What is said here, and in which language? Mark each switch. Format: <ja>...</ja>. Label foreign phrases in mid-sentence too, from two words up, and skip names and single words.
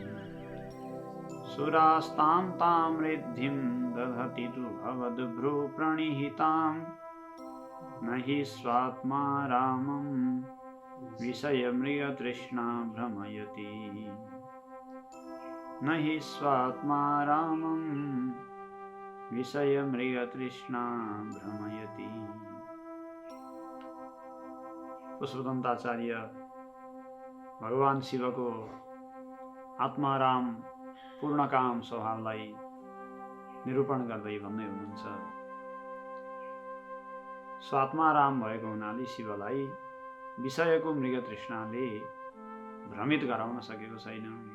<sa>सुरास्तां तां रिद्धिं दधति तु भवद्भ्रूप्रणिहितां न हि स्वात्मा रामं विषयमृगतृष्णा भ्रमयति न हि स्वात्मा रामं विषयमृगतृष्णा भ्रमयति।</sa> <ne>पुष्पदन्ताचार्य भगवान शिवको आत्माराम पूर्णकाम स्वभावलाई निरूपण गर्दै भन्दै हुनुहुन्छ, स्वात्माराम भएको हुनाले शिवलाई विषयको मृगतृष्णाले भ्रमित गराउन सकेको छैन।</ne>